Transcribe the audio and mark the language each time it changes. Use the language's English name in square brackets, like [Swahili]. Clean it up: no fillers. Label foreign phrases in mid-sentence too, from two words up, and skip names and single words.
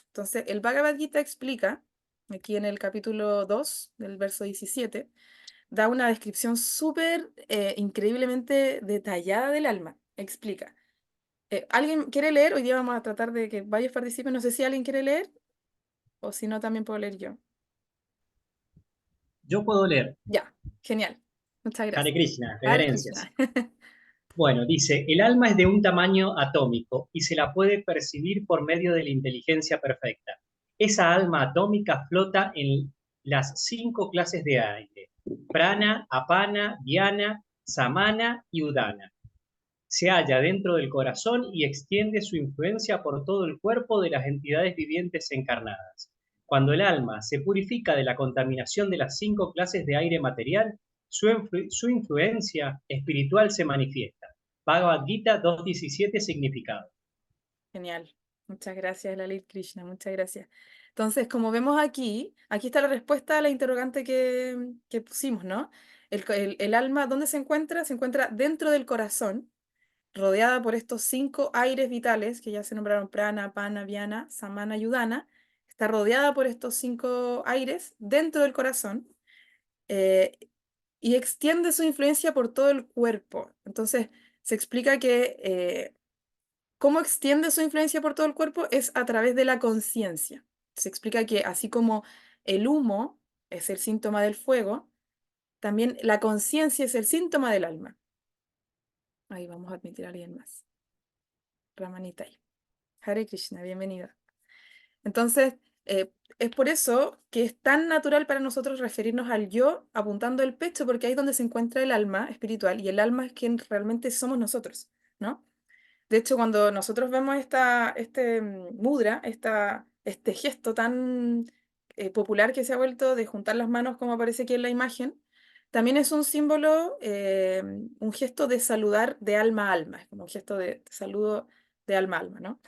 [Spanish] Entonces, el Bhagavad Gita explica, aquí en el capítulo 2, del verso 17, da una descripción súper increíblemente detallada del alma. Explica. ¿Alguien quiere leer? Hoy día vamos a tratar de que varios participen. No sé si alguien quiere leer o si no, también puedo leer yo. Yo puedo leer. Ya, genial. Muchas Hare gracias. Krishna, Hare reverencias. Krishna. Bueno, dice, el alma es de un tamaño atómico y se la puede percibir por medio de la inteligencia perfecta. Esa alma atómica flota en las 5 clases de aire, prana, apana, dhyana, samana y udana. Se halla dentro del corazón y extiende su influencia por todo el cuerpo de las entidades vivientes encarnadas. Cuando el alma se purifica de la contaminación de las 5 clases de aire material, su influencia espiritual se manifiesta. Bhagavad Gita 2.17 significado. Genial. Muchas gracias, Lalit Krishna. Muchas gracias. Entonces, como vemos aquí está la respuesta a la interrogante que pusimos, ¿no? El alma, ¿dónde se encuentra? Se encuentra dentro del corazón, rodeada por estos 5 aires vitales que ya se nombraron prana, apana, vyana, samana y udana. Está rodeada por estos 5 aires dentro del corazón. eh, y extiende su influencia por todo el cuerpo. Entonces, se explica que cómo extiende su influencia por todo el cuerpo es a través de la conciencia. Se explica que así como el humo es el síntoma del fuego, también la conciencia es el síntoma del alma. Ahí vamos a admitir a alguien más. Ramanitai. Hare Krishna, bienvenida. Entonces, es por eso que es tan natural para nosotros referirnos al yo apuntando el pecho, porque ahí es donde se encuentra el alma espiritual, y el alma es quien realmente somos nosotros, ¿no? De hecho, cuando nosotros vemos este mudra, este gesto tan popular que se ha vuelto de juntar las manos como aparece aquí en la imagen, también es un símbolo, un gesto de saludar de alma a alma, es como un gesto de saludo de alma a alma, ¿no?